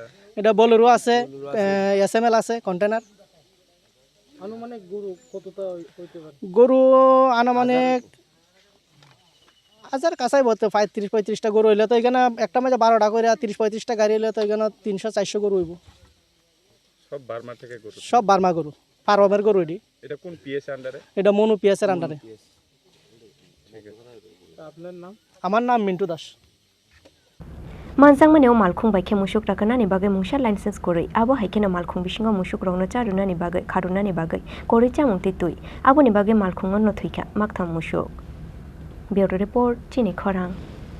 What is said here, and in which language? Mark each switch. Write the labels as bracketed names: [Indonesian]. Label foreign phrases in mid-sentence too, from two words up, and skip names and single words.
[Bangla] এটা বোলেরো আছে এসএমএল আছে কন্টেনার আনুমানিক গরু কতটা হইতে পারে গরু আনুমানিক হাজার কাছাই বলতে 35-35টা গরু হইলে তো এখানে একটা মাঝে 12টা করে 30-35টা গাড়ি হইলে তো এখানে 300-400 গরু হইব সব বার্মা থেকে গরু সব বার্মা গরু ফার্মের গরু এটা কোন পিএস আন্ডারে এটা মনু পিএস এর আন্ডারে ঠিক আছে আপনার নাম আমার নাম মিন্টু দাস [Turkic languages] Manjang maneo malkhung baikhe mushuk rakanani bagai mungsha license korei abo haikena malkhung bisingo mushuk rongno charunani bagai kharunani bagai korei chamung titui aboni bagai malkhung no thuika maktham mushuk Bureau report chini khorang